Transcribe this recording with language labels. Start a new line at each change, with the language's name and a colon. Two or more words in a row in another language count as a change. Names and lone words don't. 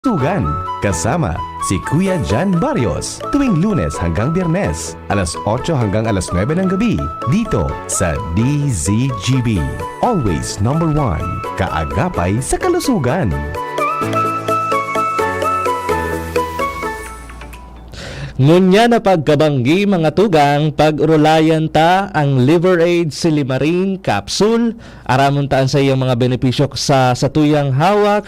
Filipino: Tugan, kasama si Kuya Jan Barrios tuwing Lunes hanggang Biyernes, alas 8 hanggang alas 9 ng gabi, dito sa DZGB.
English: Always number 1,
Filipino: kaagapay sa kalusugan.
Bikol: Ngunya na pagkabanggi mga tugang, pag-urulayan ta ang Liver Aid Silimarin Capsule. Aramon taan sa iyong mga benepisyo sa tuyang hawak.